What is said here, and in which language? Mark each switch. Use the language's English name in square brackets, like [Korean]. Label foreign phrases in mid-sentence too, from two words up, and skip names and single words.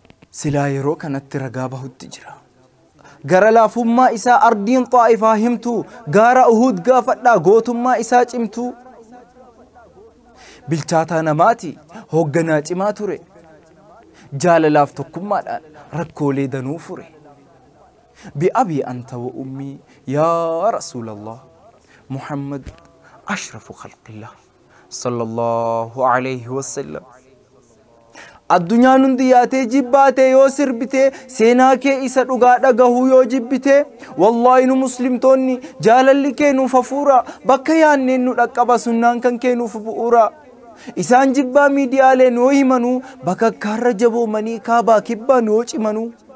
[Oromo] Silaa yeroo kanatti ragaa bahutti jira. Gara laafummaa isaa ardiin Xaa'ifaa himtu, gaara Uhud gaafadhaa gootummaa isaa cimtu. Bilchaataa namaati, hoogganaa cimaa ture. Jaalalaaf tokkummaadhaan rakkoolee danuu fure. [Arabic] بأبي أنت وأمي يا رسول الله. محمد أشرف خلق الله. صلى الله عليه وسلم. [Oromo] Addunyaan hundi yaatee jibbaatee yoo sirbitee, seenaa kee isa dhugaa dhagahuu yoo jibbitee, wallaahi nu muslimtoonni jaalalli kee nuuf hafuura, bakka yaanneen nu dhaqqaba sunnaan kan kee nuuf bu'uura. Isaan jibbaa miidiyaaleen yoo himanuu, bakka akkaarra jaboomanii kaabaa kibbaan yoo cimanuu.